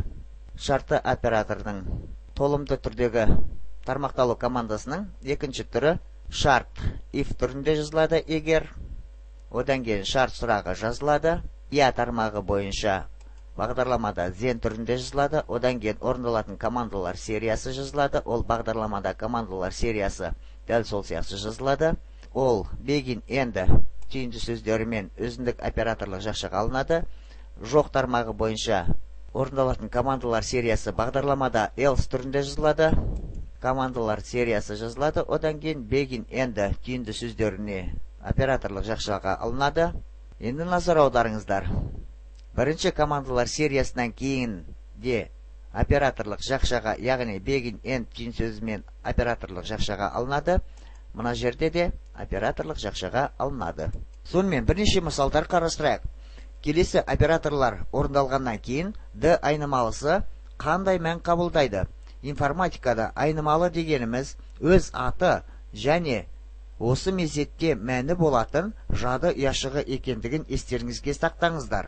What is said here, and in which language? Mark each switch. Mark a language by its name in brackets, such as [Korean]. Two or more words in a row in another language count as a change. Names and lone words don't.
[Kazakh] Шартты оператордың толымды түрдегі тармақталу командасының екінші түрі шарт if түрінде жазылады егер. Одан кейін шарт сұрағы жазылады. Я тармағы бойынша бағдарламада зен түрінде жазылады, одан кейін орындалатын командалар сериясы жазылады. Ол бағдарламада командалар сериясы дәл сол сияқты жазылады. Ол [English] begin, end [Kazakh] түйінді сөздерімен өзіндік операторлық жақшаға алынады. Жоқ тармағы бойынша орындалатын командалар сериясы бағдарламада else түрінде жазылады. Командалар сериясы жазылады, одан кейін [English] begin, end [Kazakh] түйінді сөздеріне операторлық жақшаға алынады. Енді назар аударыңыздар. Бірінші командалар сериясынан кейін де операторлық жақшаға, яғни [English] begin, end [Kazakh] түйін сөзімен операторлық жақшаға алынады. Мына жерде де операторлық жақшаға алынады. Сонымен бірнеше мысалдар қарастырайық. Келесі операторлар орындалғаннан кейін D айнымалысы қандай мән қабылдайды? Информатикада айнымалы дегеніміз өз аты және осы мезетте мәні болатын жады ұяшығы екендігін естеріңізге сақтаңыздар.